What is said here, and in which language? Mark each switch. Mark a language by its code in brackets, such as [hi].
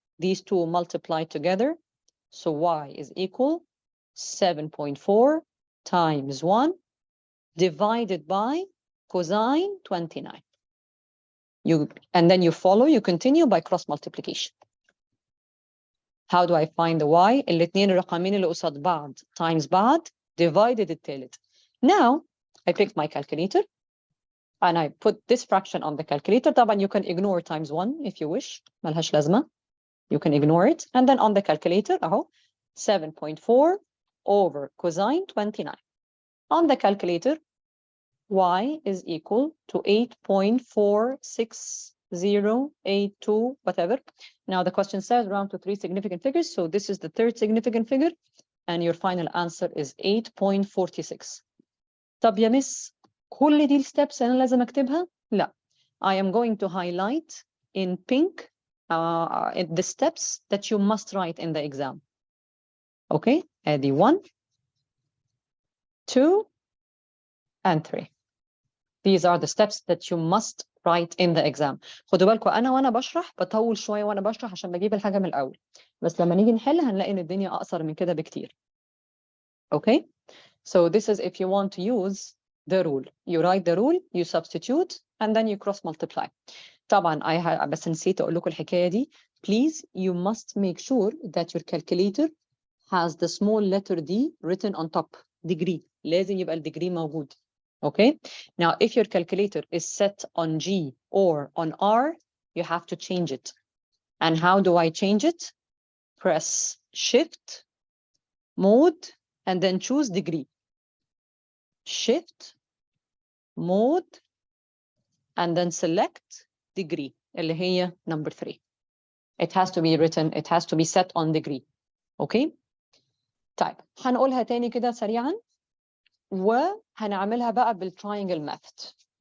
[en] These two multiply together, so Y is equal 7.4 times 1 divided by cosine 29. And then you continue by cross multiplication. How do I find the Y? [ar] الاثنين الرقمين اللي قصاد بعض times بعض divided الثالث. [en] Now I pick my calculator and I put this fraction on the calculator. طبعا you can ignore times 1 if you wish. [ar] ملهاش لازمة. [en] You can ignore it. And then on the calculator, [ar] أهو [en] 7.4 over cosine 29. On the calculator, Y is equal to 8.46082, whatever. Now the question says round to 3 significant figures. So this is the 3rd significant figure. And your final answer is 8.46. [ar] طب يا مس كل دي الsteps أنا لازم أكتبها؟ لا. [en] I am going to highlight in pink the steps that you must write in the exam. Okay, [ar] ادي [en] 1, 2, and 3. These are the steps that you must write in the exam. [ar] خدوا بالكم أنا وأنا بشرح بطول شوية وأنا بشرح عشان بجيب الحاجة من الأول. بس لما نيجي نحل هنلاقي إن الدنيا أقصر من كده بكتير. [en] Okay, so this is if you want to use the rule. You write the rule, you substitute, and then you cross multiply. [ar] طبعا بس نسيت أقول لكم الحكاية دي. [en] Please, you must make sure that your calculator has the small letter D written on top. [ar] Degree. لازم يبقى الديجري موجود. [en] Okay, now if your calculator is set on G or on R, you have to change it. And how do I change it? Press Shift, Mode, and then choose degree. Shift, Mode, and then select degree, [ar] اللي هي [en] number 3. It has to be written, it has to be set on degree. Okay? [ar] طيب, هنقولها تاني كده سريعاً. وهنعملها بقى بالtriangle method.